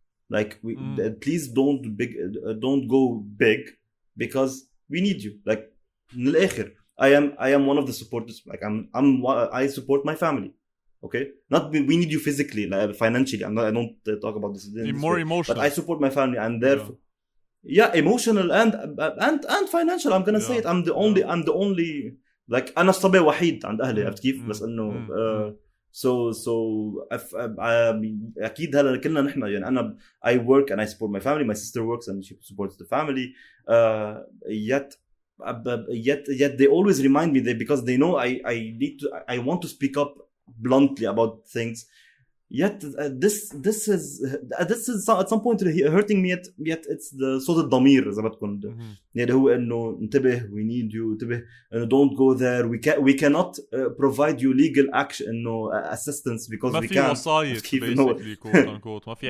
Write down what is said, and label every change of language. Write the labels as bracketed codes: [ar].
[en] Like please don't go big, because we need you. Like [ar] من الآخر, [en] I am one of the supporters. Like I support my family. Okay, not we need you physically, like financially. I don't talk about this. More emotional. But I support my family, and therefore, emotional and financial. I'm gonna say it. I'm the only like [ar] أنا الصبي وحيد عند أهلي. عرفت كيف؟ بس إنه so أكيد هلا كلنا نحن يعني أنا [en] I work and I support my family. My sister works and she supports the family. Yet they always remind me that, because they know I want to speak up bluntly about things. Yet this is at some point hurting me. Yet it's the [ar] صوت الضمير إذا بدكم. يعني هو إنه انتبه, [en] we need you, [ar] انتبه إنه [en] don't go there, we cannot provide you legal action إنه assistance because we can't. [ar] ما في وصاية [en] basically quote unquote.